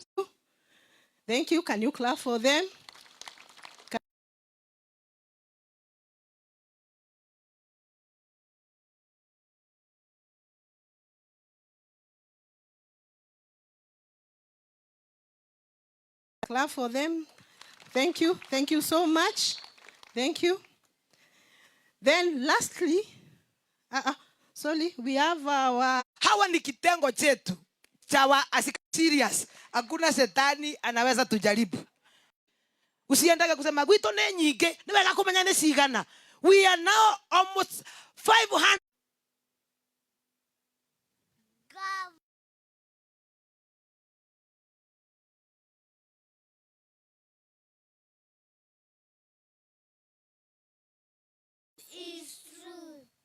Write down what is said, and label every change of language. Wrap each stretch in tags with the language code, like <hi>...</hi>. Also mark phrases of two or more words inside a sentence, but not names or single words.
<en>Thank you. Can you clap for them? Clap for them. Thank you. Thank you so much. Thank you. Then lastly, sorry, we have our...</en> <sw>Hawa ni kitengo chetu. Chawa asika serious. Hakuna setani anaweza tujaribu.</sw> <ki>Usiendage kusema gwito ne nyige, ni wega kumenya ni cigana.</ki> <en>We are now almost 500. Is true.</en>